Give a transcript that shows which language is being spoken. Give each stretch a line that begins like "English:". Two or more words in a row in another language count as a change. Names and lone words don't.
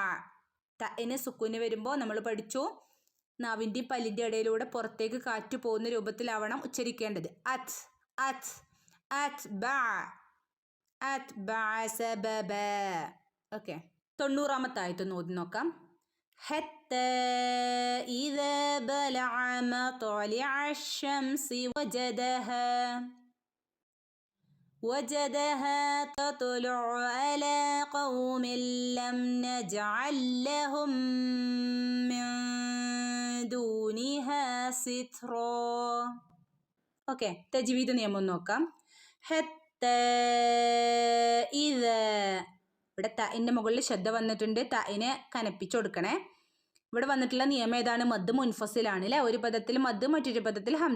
Malayalam: തഇന് സുക്കൂന് വരുമ്പോൾ നമ്മൾ പഠിച്ചു, നാവിൻ്റെയും പല്ലിൻ്റെ ഇടയിലൂടെ പുറത്തേക്ക് കാറ്റ് പോകുന്ന രൂപത്തിലാവണം ഉച്ചരിക്കേണ്ടത്.
Arabic: أت أت أتبع أتبع سببا.
Malayalam: ഓക്കെ, 90ാമത്തെ ആയത്തൊന്ന് ഓതി നോക്കാം.
Arabic: حتى إذا بلغ مطلع الشمس وجدها تطلع على قوم لم نجعل لهم من دونها سترا.
Malayalam: ഓക്കെ, തജ്വീദ് നിയമം നോക്കാം.
Arabic: حتى إذا,
Malayalam: ഇവിടെ തഇൻ്റെ മുകളിൽ ശ്രദ്ധ വന്നിട്ടുണ്ട്, തഇനെ കനപ്പിച്ചു കൊടുക്കണേ. ഇവിടെ വന്നിട്ടുള്ള നിയമം ഏതാണ്, മദ് മുൻഫസിലാണ് അല്ലേ. ഒരു പദത്തിൽ മദ്, മറ്റൊരു പദത്തിൽ ഹംസ.